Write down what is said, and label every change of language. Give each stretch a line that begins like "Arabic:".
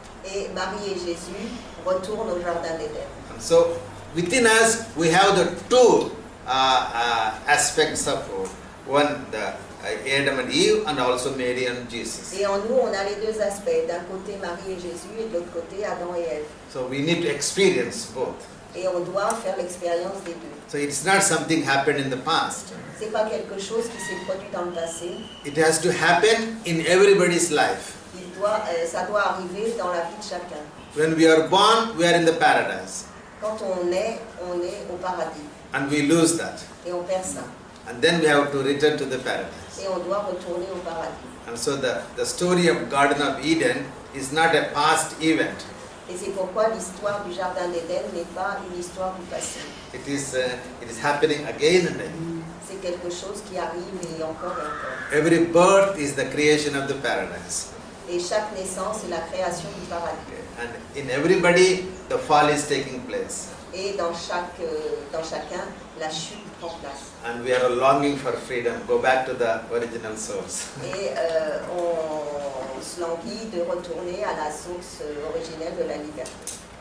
French: Et Marie et Jésus retournent au Jardin d'Éden.
English: And so within us we have the two aspects of one, the Adam and Eve, and also Mary and Jesus.
French: Et en nous, on a les deux aspects. D'un côté Marie et Jésus et de l'autre côté Adam et Ève.
English: So we need to experience both.
French: Et on doit faire l'expérience des deux.
English: So it's not something happened in the past.
French: C'est pas quelque chose qui s'est produit dans le passé.
English: It has to happen in everybody's life.
French: Ça doit arriver dans la vie de chacun.
English: When we are born, we are in the paradise.
French: Quand on est au paradis.
English: And we lose that.
French: Et on perd ça.
English: And then we have to return to the paradise.
French: Et on doit retourner au paradis.
English: And so the story of Garden of Eden is not a past event.
French: Et c'est pourquoi l'histoire du Jardin d'Éden n'est pas une histoire du passé.
English: It is happening again and again.
French: C'est quelque chose qui arrive et encore et encore.
English: Every birth is the creation of the paradise.
French: Et chaque naissance est la création du paradis.
English: And in everybody, the fall is taking place.
French: Et dans chacun, la chute prend place.
English: And we are longing for freedom. Go back to the original source.
French: Et on se languit de retourner à la source originelle de la liberté.